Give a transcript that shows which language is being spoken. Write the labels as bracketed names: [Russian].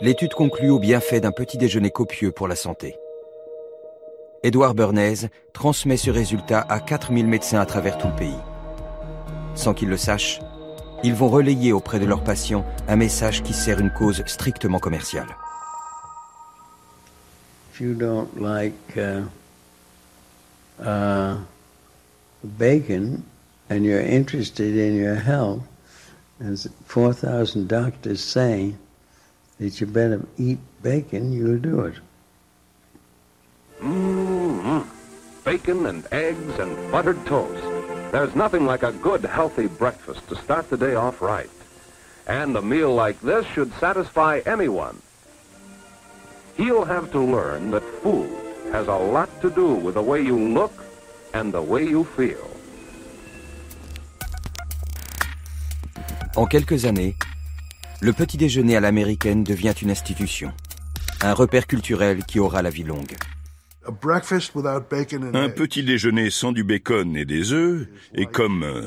[French] L'étude conclut au bienfait d'un petit déjeuner copieux pour la santé. Edward Bernays transmet ce résultat à 4000 médecins à travers tout le pays. Sans qu'ils le sachent, ils vont relayer auprès de leurs patients un message qui sert une cause strictement commerciale. [English] If you don't like bacon, and you're interested in your health, as 4,000 doctors say that you better eat bacon, you'll do it. Mmm, bacon and eggs and buttered toast. There's nothing like a good, healthy breakfast to start the day off right. And a meal like this should satisfy anyone. He'll have to learn that food has a lot to do with the way you look and the way you feel. [French] En quelques années, le petit déjeuner à l'américaine devient une institution, un repère culturel qui aura la vie longue. Un petit déjeuner sans du bacon et des œufs est comme